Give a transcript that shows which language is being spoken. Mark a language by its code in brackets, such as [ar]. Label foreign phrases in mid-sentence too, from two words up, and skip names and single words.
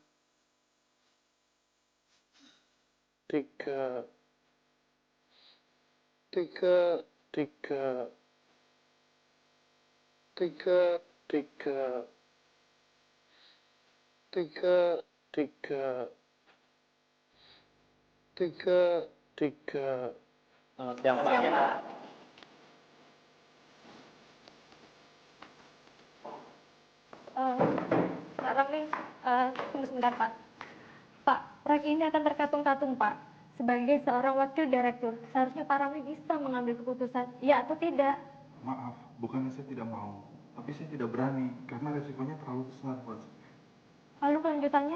[id] tiga, tiga, tiga, tiga, tiga, tiga, tiga, tiga, tiga. Selamat siang, Pak. Pak Ramli, tunggu sebentar Pak. Pak, proyek ini akan terkatung-katung Pak. Sebagai seorang wakil direktur, seharusnya Pak Ramli bisa mengambil keputusan, ya atau tidak. Maaf, bukannya saya tidak mau, tapi saya tidak berani karena resikonya terlalu besar buat saya. Lalu kelanjutannya?